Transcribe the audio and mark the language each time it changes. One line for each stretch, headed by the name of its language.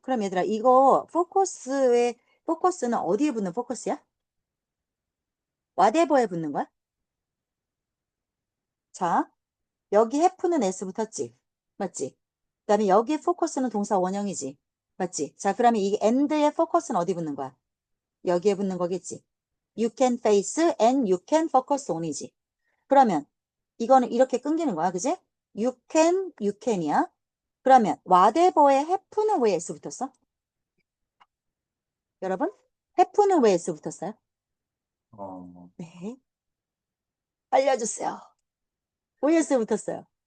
Korean: 그럼 얘들아, 이거 포커스는 어디에 붙는 포커스야? whatever에 붙는 거야? 자, 여기 have는 s 붙었지? 맞지? 그 다음에 여기 focus는 동사 원형이지? 맞지? 자, 그러면 이 and의 focus는 어디 붙는 거야? 여기에 붙는 거겠지?
English: You can face and you can focus on이지?
Korean: 그러면 이거는 이렇게 끊기는 거야, 그지?
English: you can
Korean: 이야. 그러면 whatever에 have는 왜 s 붙었어? 여러분? have는 왜 s 붙었어요? 어, 네. 알려주세요. OS 붙었어요.